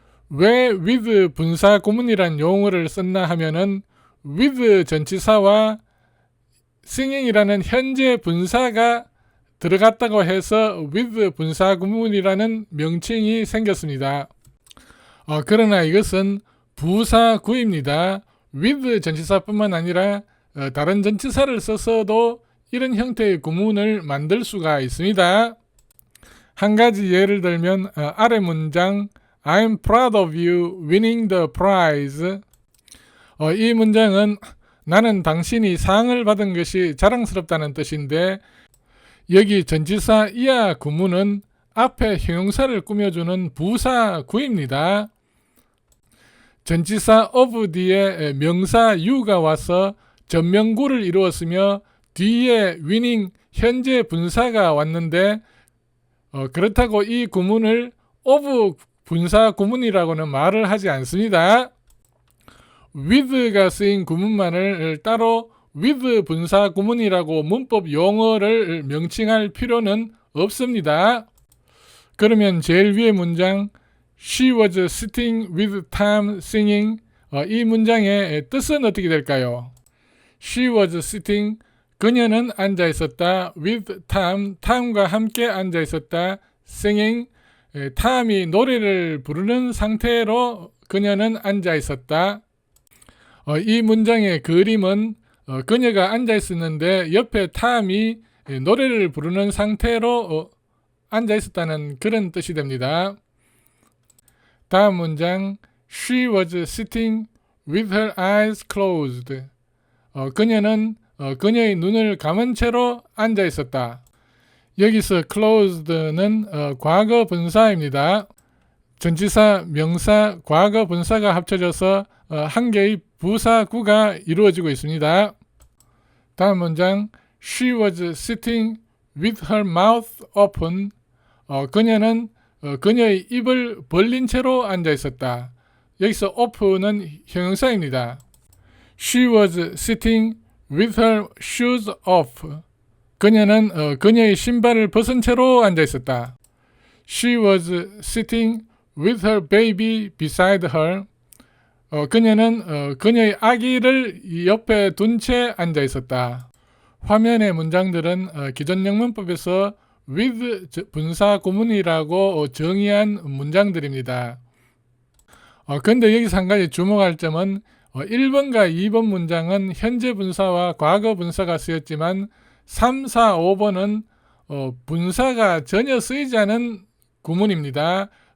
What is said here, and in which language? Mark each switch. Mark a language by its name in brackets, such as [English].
[Korean] 왜 with 분사 구문이란 용어를 썼나 하면은 with 전치사와 singing이라는 현재 분사가 들어갔다고 해서 with 분사 구문이라는 명칭이 생겼습니다. 그러나 이것은 부사구입니다. with 전치사뿐만 아니라 다른 전치사를 써서도 이런 형태의 구문을 만들 수가 있습니다. 한 가지 예를 들면 아래 문장 [English] I'm proud of you winning the prize. [Korean] 이 문장은 나는 당신이 상을 받은 것이 자랑스럽다는 뜻인데 여기 전치사 이하 구문은 앞에 형용사를 꾸며주는 부사구입니다. 전치사 of 뒤에 명사 you가 와서 전명구를 이루었으며 뒤에 winning 현재 분사가 왔는데 그렇다고 이 구문을 of 분사 구문이라고는 말을 하지 않습니다. with가 쓰인 구문만을 따로 with 분사 구문이라고 문법 용어를 명칭할 필요는 없습니다. 그러면 제일 위의 문장 [English] She was sitting with Tom singing. [Korean] 이 문장의 뜻은 어떻게 될까요? [English] She was sitting, [Korean] 그녀는 앉아 있었다. [English] with Tom, [Korean] 탐과 함께 앉아 있었다. singing, 탐이 노래를 부르는 상태로 그녀는 앉아 있었다. 이 문장의 그림은 그녀가 앉아 있었는데 옆에 탐이 노래를 부르는 상태로 앉아 있었다는 그런 뜻이 됩니다. 다음 문장 [English] She was sitting with her eyes closed. [Korean] 그녀는 그녀의 눈을 감은 채로 앉아 있었다. 여기서 closed는 과거 분사입니다. 전치사, 명사, 과거 분사가 합쳐져서 한 개의 부사구가 이루어지고 있습니다. 다음 문장 [English] She was sitting with her mouth open. [Korean] 그녀는 그녀의 입을 벌린 채로 앉아 있었다. 여기서 open은 형용사입니다. [English] She was sitting with her shoes off. [Korean] 그녀는 그녀의 신발을 벗은 채로 앉아 있었다. [English] She was sitting with her baby beside her. [Korean] 그녀는 그녀의 아기를 옆에 둔 채 앉아 있었다. 화면의 문장들은 기존 영문법에서 with 분사 구문이라고 정의한 문장들입니다. 근데 여기서 한 가지 주목할 점은 1번과 2번 문장은 현재 분사와 과거 분사가 쓰였지만 3, 4, 5번은 분사가 전혀 쓰이지 않은 구문입니다.